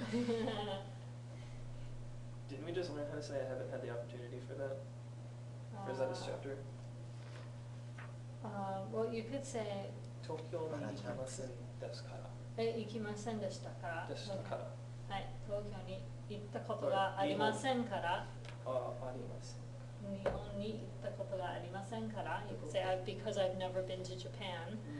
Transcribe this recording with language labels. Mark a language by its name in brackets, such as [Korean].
[English] Didn't we just learn how to say I haven't had the opportunity for that? Or is that this chapter? Well, you could say [Japanese] 東京に行きませんですから。行きませんでしたから。でしたから。はい、東京に行ったことがありませんから。ありません。日本に行ったことがありませんから。 [English] You could say because I've never been to Japan.